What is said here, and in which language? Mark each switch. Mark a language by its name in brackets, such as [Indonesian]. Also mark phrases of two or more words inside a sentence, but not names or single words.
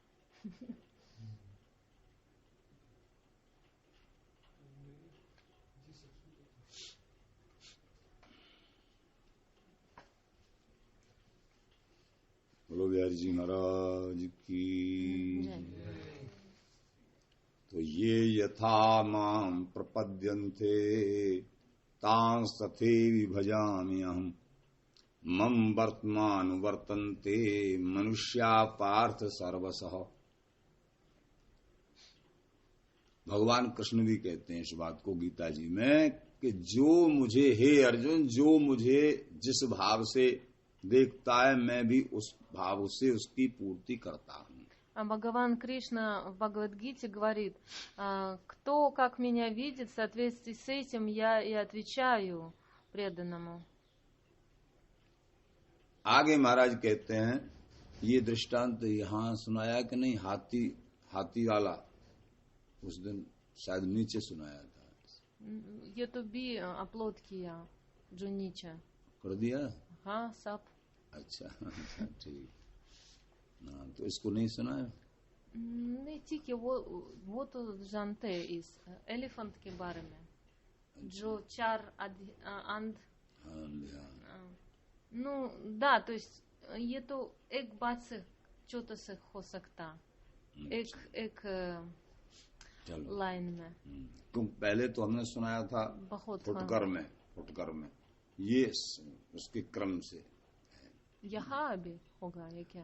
[Hindi] बोलो बिहारी जी महाराज की। तो ये [Sanskrit] यथा माम प्रपद्यन्ते तांस तथैव भजामि अहम् मम वर्तमान वर्तन्ते मनुष्या पार्थ सर्वशः। [Hindi] भगवान कृष्ण भी कहते हैं इस बात को गीता जी में कि जो मुझे, हे अर्जुन, जो मुझे जिस भाव से देखता है मैं भी उस भाव से उसकी पूर्ति करता हूँ. [Russian] А Бхагаван Кришна в Бхагавад-гите говорит, кто как меня видит, в соответствии с этим я и отвечаю преданному. [Hindi] आगे महाराज कहते हैं, ये दृष्टांत यहाँ सुनाया कि नहीं, हाथी वाला उस दिन शायद नीचे सुनाया था. ये तो भी अपलोड किया जो नीचे कर दिया. हाँ सब. अच्छा ठीक. हाँ, तो इसको नहीं सुना है. नहीं ठीक है. वो तो जानते हैं इस एलिफेंट के बारे में. जो 4 अंध. [Russian] Ну да, то есть [Hindi] ये तो एक बात से छोटा से हो सकता. एक लाइन में. तुम पहले तो हमने सुनाया था फुटकर में ये उसके क्रम से यहाँ अभी होगा ये क्या.